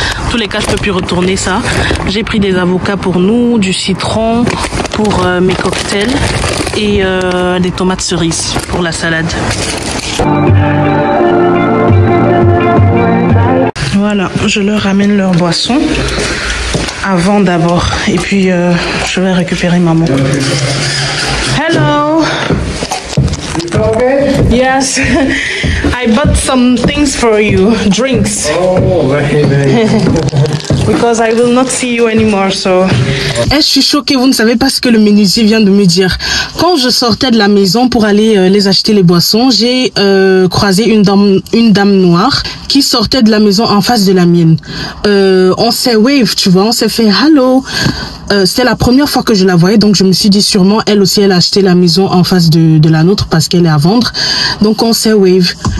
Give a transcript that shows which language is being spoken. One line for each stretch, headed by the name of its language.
French: En tous les cas, je peux plus retourner ça. J'ai pris des avocats pour nous, du citron pour mes cocktails et des tomates cerises pour la salade. Voilà, je leur ramène leur boisson avant d'abord et puis je vais récupérer maman.
English: Hello. Okay. Yes. I bought some things for you, drinks. Oh, very. Because I will not see you anymore, so.
French: Je suis choquée, vous ne savez pas ce que le menuisier vient de me dire. Quand je sortais de la maison pour aller les acheter les boissons, j'ai croisé une dame noire qui sortait de la maison en face de la mienne. On s'est wave, tu vois, on s'est fait hello. C'était la première fois que je la voyais, donc je me suis dit sûrement elle aussi elle a acheté la maison en face de la nôtre parce qu'elle est à vendre. Donc on s'est wave.